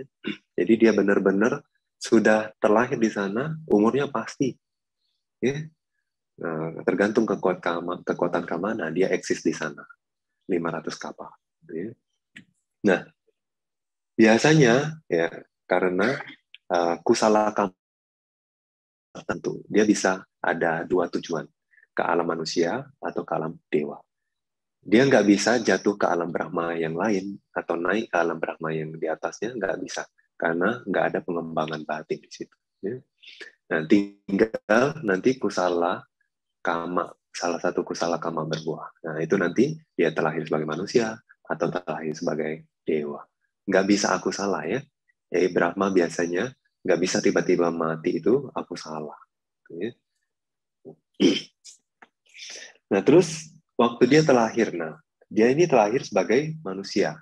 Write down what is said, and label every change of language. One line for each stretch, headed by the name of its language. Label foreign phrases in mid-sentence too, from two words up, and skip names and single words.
Indonesian: Jadi dia benar-benar sudah terlahir di sana, umurnya pasti ya. Nah, tergantung kekuatan kamana dia eksis di sana 500 kapal. Ya. Nah, biasanya ya karena
Pali: kusala kama
Indonesian: tertentu, dia bisa ada dua tujuan, ke alam manusia atau ke alam dewa. Dia nggak bisa jatuh ke alam Brahma yang lain atau naik ke alam Brahma yang di atasnya, nggak bisa. Karena nggak ada pengembangan batin di situ. Ya. Nah, tinggal nanti
Pali: kusala kama,
Indonesian: salah satu
Pali: kusala kama
Indonesian: berbuah. Nah, itu nanti dia terlahir sebagai manusia atau terlahir sebagai dewa. Nggak bisa aku salah ya. Jadi Brahma biasanya nggak bisa tiba-tiba mati itu aku salah. Ya. Nah, terus waktu dia terlahir, nah, dia ini terlahir sebagai manusia.